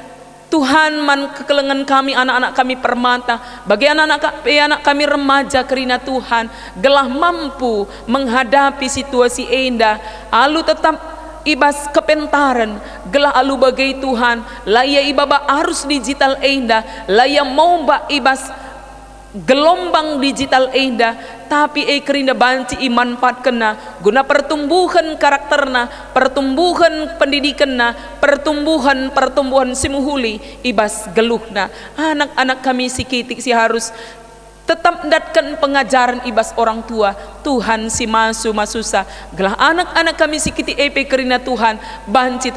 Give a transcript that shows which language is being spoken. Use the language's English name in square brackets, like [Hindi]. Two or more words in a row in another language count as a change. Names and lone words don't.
[Batak Karo] Tuhan man kekelengan kami anak-anak kami permata bagi anak kami remaja kerina Tuhan gelah [Indonesian] mampu menghadapi situasi [Batak Karo] enda alu tetap ibas kepentaran gelah alu bagai Tuhan laya ibaba [Indonesian] arus digital [Batak Karo] enda laya mau mbak ibas [Indonesian] gelombang digital [Batak Karo] enda tapi kerinda banci imanfaat kena guna pertumbuhan karakterna pertumbuhan pendidikanna pertumbuhan simuhuli ibas geluhna anak-anak kami si kitik si [Indonesian] harus tetap [Batak Karo] datkan pengajaran ibas [Indonesian] orang tua [Batak Karo] Tuhan si masusa gelah anak-anak kami si kiti epe kerina Tuhan banci